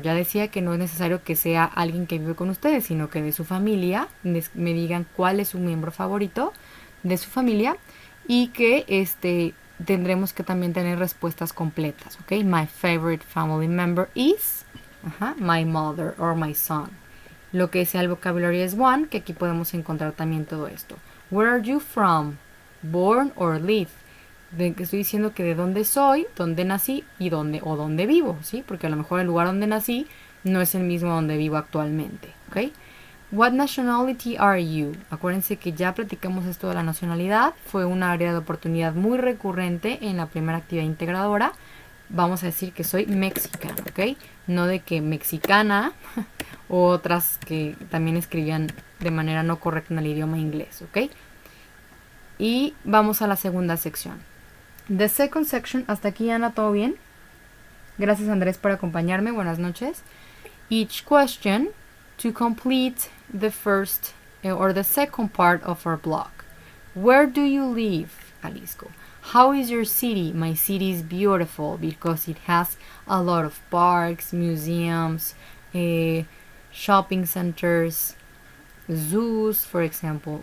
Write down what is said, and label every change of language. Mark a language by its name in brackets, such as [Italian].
[Spanish] Ya decía que no es necesario que sea alguien que vive con ustedes, sino que de su familia me digan cuál es su miembro favorito de su familia y que tendremos que también tener respuestas completas, ¿ok? [English] My favorite family member is my mother or my son. [Spanish] Lo que sea el vocabulario es one, que aquí podemos encontrar también todo esto. [English] Where are you from? Born or live? [Spanish] Estoy diciendo que de dónde soy, dónde nací y dónde vivo, ¿sí? Porque a lo mejor el lugar donde nací no es el mismo donde vivo actualmente, ¿ok? [English] What nationality are you? [Spanish] Acuérdense que ya platicamos esto de la nacionalidad, fue un área de oportunidad muy recurrente en la primera actividad integradora. Vamos a decir que soy mexicana, ¿ok? No de que mexicana o otras que también escribían de manera no correcta en el idioma inglés, ¿ok? Y vamos a la segunda sección. [English] The second section, [Spanish] hasta aquí Ana, ¿todo bien? Gracias Andrés por acompañarme, buenas noches. [English] Each question to complete the first or the second part of our blog. Where do you live, Jalisco? How is your city? My city is beautiful because it has a lot of parks, museums, shopping centers, zoos, for example.